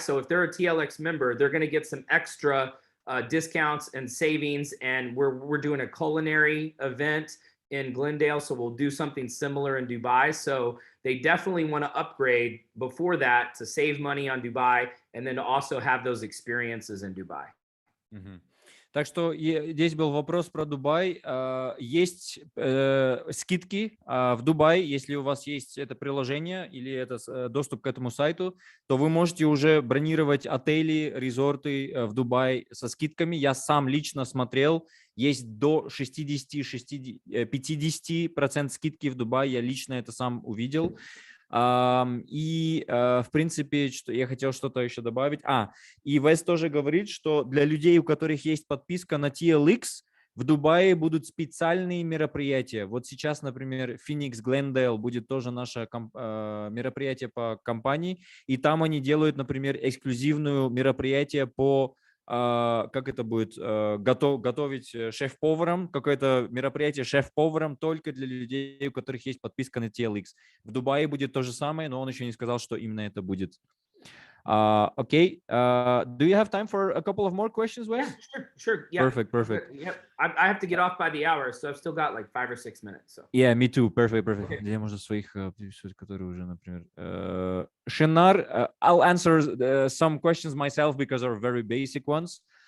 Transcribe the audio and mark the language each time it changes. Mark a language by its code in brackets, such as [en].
[en] So if they're a TLX member, they're going to get some extra discounts and savings. And we're doing a culinary event in Glendale, so we'll do something similar in Dubai. So they definitely want to upgrade before that to save money on Dubai, and then to also have those experiences in Dubai. [ru] Так что здесь был вопрос про Дубай. Есть скидки в Дубае, если у вас есть это приложение или это доступ к этому сайту, то вы можете уже бронировать отели, резорты в Дубае со скидками. Я сам лично смотрел, есть до 60-50% скидки в Дубае, я лично это сам увидел. В принципе, я хотел что-то еще добавить. И Вес тоже говорит, что для людей, у которых есть подписка на TLX, в Дубае будут специальные мероприятия. Вот сейчас, например, Phoenix Glendale будет тоже наше мероприятие по компании, и там они делают, например, эксклюзивное мероприятие по как это будет, готовить шеф-поваром, какое-то мероприятие шеф-поваром только для людей, у которых есть подписка на TLX. В Дубае будет то же самое, но он еще не сказал, что именно это будет. [en] Okay. Do you have time for a couple of more questions, Wes? Yeah, sure. Yeah. Perfect. Yep. I have to get off by the hour, so I've still got like 5 or 6 minutes. So. Yeah, me too. Perfect. Okay. [ru] Где можно своих которые уже, например, [en] Shinar, I'll answer some questions myself because they're very basic ones.